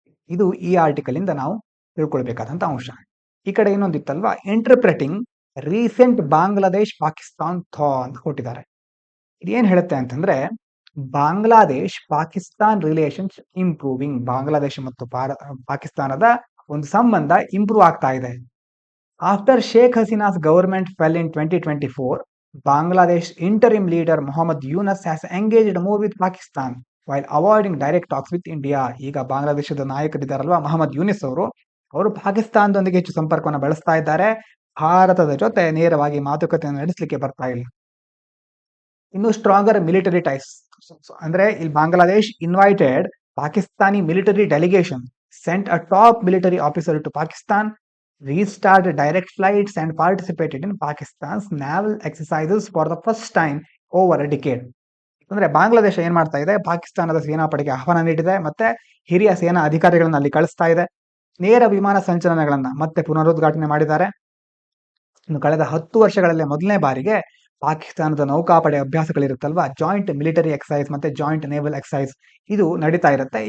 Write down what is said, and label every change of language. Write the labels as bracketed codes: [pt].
[kn] ಇದು ಈ ಆರ್ಟಿಕಲ್ ಇಂದ ನಾವು ತಿಳ್ಕೊಳ್ಬೇಕಾದಂತ ಅಂಶ. ಈ ಕಡೆ ಇನ್ನೊಂದಿತ್ತಲ್ವಾ, [en] interpreting recent Bangladesh Pakistan ಥಾ [kn] ಅಂತ ಕೊಟ್ಟಿದ್ದಾರೆ. ಇದೇನ್ ಹೇಳುತ್ತೆ ಅಂತಂದ್ರೆ, [en] Bangladesh Pakistan relations improving, [kn] ಬಾಂಗ್ಲಾದೇಶ ಮತ್ತು ಪಾಕಿಸ್ತಾನದ ಒಂದು ಸಂಬಂಧ ಇಂಪ್ರೂವ್ ಆಗ್ತಾ ಇದೆ. [en] After Sheikh Hasina's government fell in 2024, Bangladesh interim leader Mohammad Yunus has engaged more with Pakistan while avoiding direct talks with India. [kn] ಈಗ ಬಾಂಗ್ಲಾದೇಶದ ನಾಯಕರಿದ್ದಾರಲ್ವಾ ಮೊಹಮ್ಮದ್ ಯೂನಿಸ್ ಅವರು ಪಾಕಿಸ್ತಾನದೊಂದಿಗೆ ಹೆಚ್ಚು ಸಂಪರ್ಕವನ್ನು ಬೆಳೆಸ್ತಾ ಇದ್ದಾರೆ, ಭಾರತದ ಜೊತೆ ನೇರವಾಗಿ ಮಾತುಕತೆಯನ್ನು ನಡೆಸಲಿಕ್ಕೆ ಬರ್ತಾ ಇಲ್ಲ. [en] ಇನ್ನು stronger military ties [kn] ಅಂದ್ರೆ ಇಲ್ಲಿ [en] Bangladesh invited Pakistani military delegation, sent a top military officer to Pakistan, restarted direct flights and participated in Pakistan's naval exercises for the first time over a decade. [kn] ಅಂದ್ರೆ ಬಾಂಗ್ಲಾದೇಶ ಏನ್ ಮಾಡ್ತಾ ಇದೆ, ಪಾಕಿಸ್ತಾನದ ಸೇನಾಪಡೆಗೆ ಆಹ್ವಾನ ನೀಡಿದೆ, ಮತ್ತೆ ಹಿರಿಯ ಸೇನಾ ಅಧಿಕಾರಿಗಳನ್ನ ಅಲ್ಲಿ ಕಳಿಸ್ತಾ ಇದೆ. ನೇರ ವಿಮಾನ ಸಂಚಲನಗಳನ್ನ ಮತ್ತೆ ಪುನರುದ್ಘಾಟನೆ ಮಾಡಿದ್ದಾರೆ. ಇನ್ನು ಕಳೆದ 10 ವರ್ಷಗಳಲ್ಲಿ ಮೊದಲನೇ ಬಾರಿಗೆ ಪಾಕಿಸ್ತಾನದ ನೌಕಾಪಡೆ ಅಭ್ಯಾಸಗಳಿರುತ್ತಲ್ವಾ, ಜಾಯಿಂಟ್ ಮಿಲಿಟರಿ ಎಕ್ಸೈಸ್ ಮತ್ತೆ ಜಾಯಿಂಟ್ ನೇವಲ್ ಎಕ್ಸೈಸ್, ಇದು ನಡೀತಾ ಇರುತ್ತೆ.